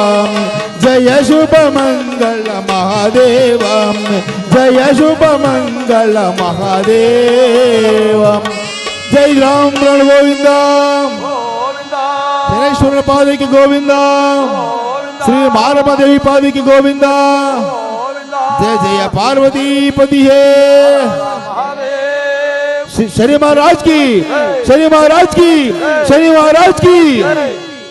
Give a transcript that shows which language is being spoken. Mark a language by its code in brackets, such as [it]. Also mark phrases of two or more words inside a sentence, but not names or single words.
[kn] ಜಯ ಶುಭ ಮಂಗಳ ಮಹಾದೇವಾ, ಜಯ ಶುಭ ಮಂಗಳ ಮಹಾದೇವ. ಜೈ ರಾಮ್ रण ಗೋವಿಂದ, ಶನೇಶ್ವರನ ಪಾದಕ್ಕೆ ಗೋವಿಂದ, ಶ್ರೀ ಮಾರಮದೇವಿ ಪಾದಕ್ಕೆ ಗೋವಿಂದ. [hi] जय जय पार्वती पति है। शनि महाराज की, शनि महाराज की, शनि महाराज की।